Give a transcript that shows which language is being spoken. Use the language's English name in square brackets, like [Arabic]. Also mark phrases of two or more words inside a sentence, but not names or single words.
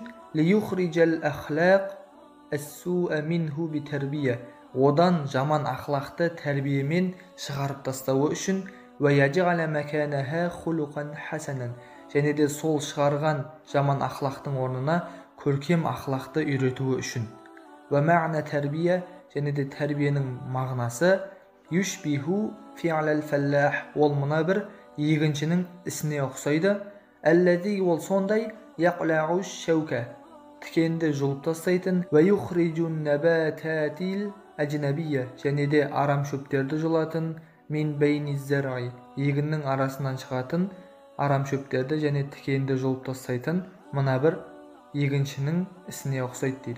[Arabic] ليخرج الأخلاق السيئة منه بالتربية, [Kazakh] одан жаман ақлақты тәрбиемен шығарып тастауы үшін. [Arabic] ويجعل مكانها خلقا حسنا, [Kazakh] және де сол шығарған жаман ақлақтың орнына көркем ақлақты үйретуі үшін. [Arabic] ومعنى التربية, [Kazakh] және де тәрбиенің мағынасы [Arabic] يشبه فعل الفلاح, [Kazakh] ол мына бір егіншінің ісіне ұқсайды. Әлләзи, ол сондай, [Arabic] يقلع الشوك, [Kazakh] тікенді жұлып тастайтын. [Arabic] ويخرج النباتات الأجنبية, [Kazakh] және де арам шөптерді жұлатын. [Arabic] من بين الزرع, [Kazakh] егіннің арасынан шығатын арам шөптерді және тікенді жұлып тастайтын мына бір егіншінің ісіне ұқсайды дейді.